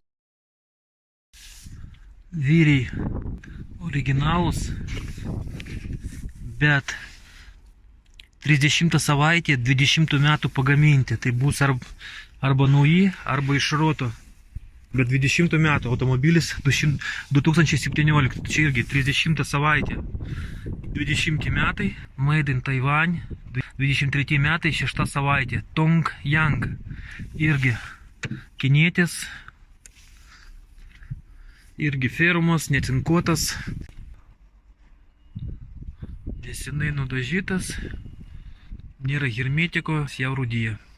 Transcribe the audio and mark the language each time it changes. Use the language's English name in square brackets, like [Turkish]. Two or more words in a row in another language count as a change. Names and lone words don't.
[Lithuanian] Vyriai originalus, bet 30 savaitė 20 metų pagaminti. Tai bus arba nauji, arba iš roto. Bet 20 metų automobilis 2017. Čia irgi 30 savaitė. 20 metai, [English] made in Taiwan. [Lithuanian] 23 metai, 6 savaitė. Tong Yang. Irgi kinietis. Irgi fermos, necinkuotas. Nesenai nudažytas. Nėra hermetiko, jau rūdyja.